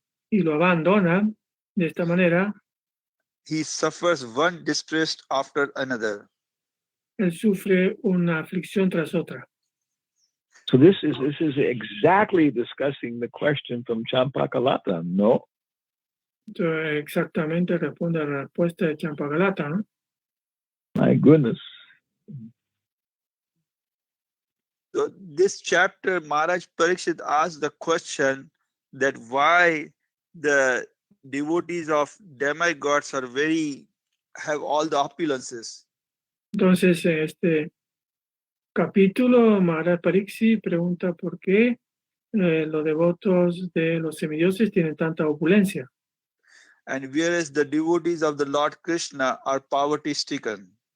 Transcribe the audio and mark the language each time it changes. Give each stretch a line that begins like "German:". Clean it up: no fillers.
Spanish: Y lo abandona de esta manera.
English: He suffers one distress after another.
Spanish: Él sufre una aflicción tras otra.
English: So this is exactly discussing the question from Champakalata, no?
Spanish: Entonces, exactamente responde a la respuesta de Champakalata, ¿no?
English: My goodness. So this chapter, Maharaj Parikshit asked the question that why the devotees of demigods have all the opulences.
Spanish: Entonces, en este capítulo, Maharaj Pariksit pregunta por qué los devotos de los semidioses tienen tanta opulencia.
English: And whereas the devotees of the Lord Krishna are poverty-stricken.